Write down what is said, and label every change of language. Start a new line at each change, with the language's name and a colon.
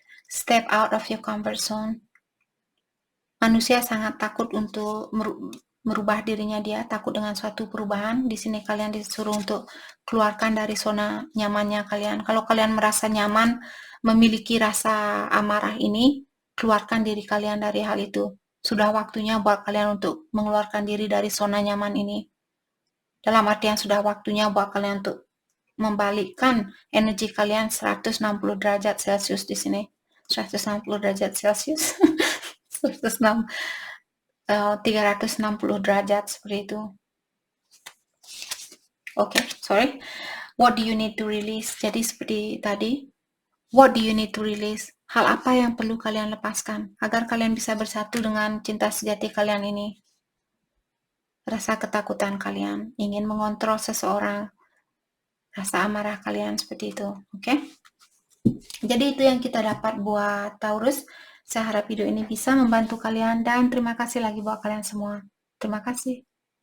English: Step out of your comfort zone.
Indonesian: Manusia sangat takut untuk merubah dirinya, dia takut dengan suatu perubahan. Di sini kalian disuruh untuk keluarkan dari zona nyamannya kalian. Kalau kalian merasa nyaman memiliki rasa amarah ini, keluarkan diri kalian dari hal itu. Sudah waktunya buat kalian untuk mengeluarkan diri dari zona nyaman ini. Dalam artian sudah waktunya buat kalian untuk membalikkan energi kalian 160 derajat Celcius di sini. 160 derajat Celcius. 106 360 derajat seperti itu.
English: Oke, sorry. What do you need to release?
Indonesian: Jadi seperti tadi,
English: what do you need to release?
Indonesian: Hal apa yang perlu kalian lepaskan agar kalian bisa bersatu dengan cinta sejati kalian ini? Rasa ketakutan kalian, ingin mengontrol seseorang, rasa amarah kalian seperti itu. Oke? Jadi itu yang kita dapat buat Taurus. Saya harap video ini bisa membantu kalian dan terima kasih lagi buat kalian semua. Terima kasih.